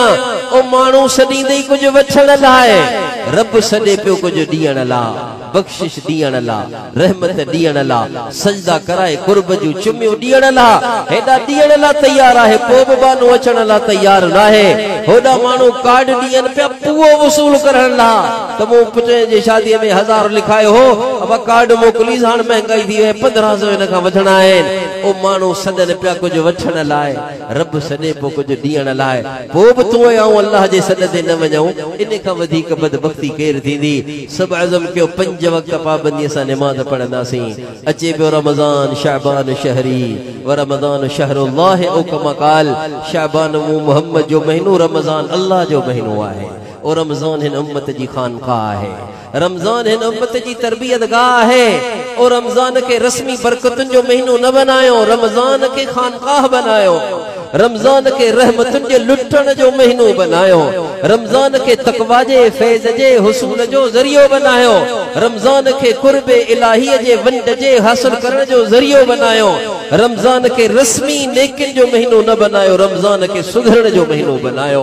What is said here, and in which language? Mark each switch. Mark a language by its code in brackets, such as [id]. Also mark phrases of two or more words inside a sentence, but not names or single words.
[sd] ओ माण्हू सॾींदे ई कुझु वठण लाइ, रब सॾे पियो कुझु ॾियण लाइ, बख्शिश ॾियण लाइ, रहमत ॾियण लाइ, सजदा कराए कुर्ब जूं चुमियूं ॾियण लाइ, हेॾा ॾियण लाइ तयार आहे, पोइ बि बानो अचण लाइ तयार न आहे। होॾा माण्हू कार्ड ॾियनि पिया पूओ वसूल करण लाइ, त मूं पुट जे शादीअ में 1000 लिखायो हो, अब कार्ड मोकिलीस, हाणे महांगाई थी वई 1500 हिन खां वठणा आहिनि। ओ माण्हू सॾनि पिया कुझु वठण लाइ, रब सॾे पोइ कुझु ॾियण लाइ, पोइ बि तूं ऐं अल्लाह जे सॾ ते न वञूं। इन खां वधीक बदबख्ती केरु थींदी? सभु अज़म कयो 5 वक्त पाबंदीअ सां नमाज़ पढ़ंदासीं। अचे पियो रमज़ान [ar] شعبان شهري ورمضان شهر الله, أو كما قال [sd] शाबान मुहम्मद जो महीनो, रमज़ान अल्लाह जो महीनो आहे। और रमज़ान हिन उम्मत जी खानकाह आहे, रमज़ान हिन उम्मत जी तरबियत गाह आहे। और रमज़ान के रस्मी बरकतुन जो महीनो न बनायो, रमज़ान के खानकाह बनायो, रमज़ान के रहमतुन जे लुटण जो महीनो बनायो, रमज़ान के तकवा जे फैज़ जे हुसूल जो ज़रियो बनायो, रमज़ान के कुर्बे इलाही जे वंड जे हासिल करण जो ज़रियो बनायो, रमज़ान के रस्मी नेकिन जो महीनो न बनायो, रमज़ान के सुधरण जो महीनो बनायो।